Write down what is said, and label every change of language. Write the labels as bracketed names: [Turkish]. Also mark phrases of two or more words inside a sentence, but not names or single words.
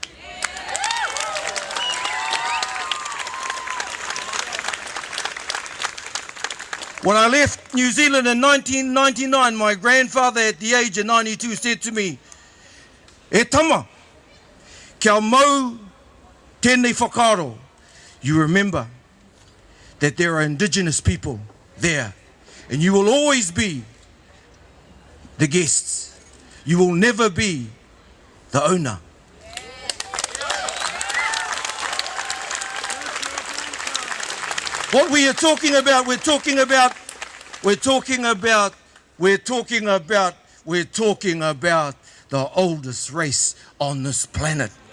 [English] When I left New Zealand in 1999, my grandfather at the age of 92 said to me, [Māori] "E tama, kia mau tēnei whakaro." [English] You remember that there are indigenous people there, and you will always be the guests. You will never be the owner. What we are talking about, we're talking about the oldest race on this planet.